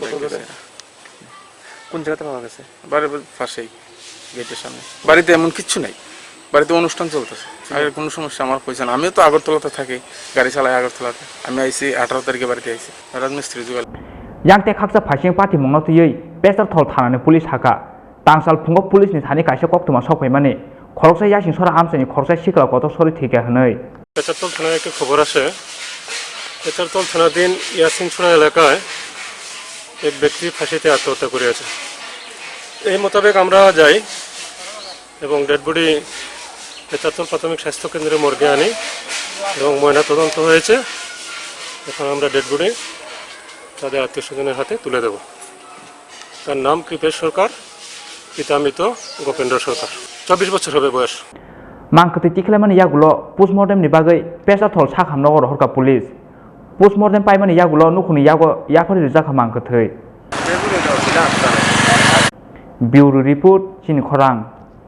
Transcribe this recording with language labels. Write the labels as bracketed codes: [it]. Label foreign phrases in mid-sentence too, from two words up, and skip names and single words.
[bn] কোন জায়গাতে পাওয়া গেছে বাড়ির পাশেই গেটের সামনে বাড়িতে এমন কিচ্ছু নাই বাড়িতে অনুষ্ঠান চলতেছে আর কোনো সমস্যা আমার হয়েছে না আমিও তো আগরতলাতে থাকি গাড়ি চালাই আগরতলাতে আমি আইসি 18 তারিখে বাড়িতে আইসি রাজমিস্ত্রি যুগাল [trp] Yang te khaksa phasing party mongno tuyei pesar thol thanani police haka tangsal phungo police ni thani kaisa koktuma sokhaimani Khoroksa yaching chora amsani Khoroksa Sikla Kotok Sorowi Thika hnoi [bn] পেচারতল থানায় একটা খবর আসে পেচারতল থানাধীন ইয়াসিনছড়া এলাকায় এক ব্যক্তি ফাঁসিতে আত্মহত্যা করেছে এই মোতাবেক আমরা যাই এবং [en] dead body [bn] পেচারতল প্রাথমিক স্বাস্থ্য কেন্দ্রে মর্গে আনি এবং ময়না তদন্ত হয়েছে এখন আমরা [en] dead body [bn] তাদের আত্মীয়স্বজনের হাতে তুলে দেব তার নাম কৃপেশ সরকার পিতা মৃত গোপেন্দ্র সরকার 24 বছর হবে বয়স [trp] Mangkhati tikhlaimani yagulo postmortem ni bagai pesar thol sakhamno horka police postmortem paimani yagulo nukhuni yago yaphari rijaka mangkhathei [en] Bureau report [trp] Chini Khorang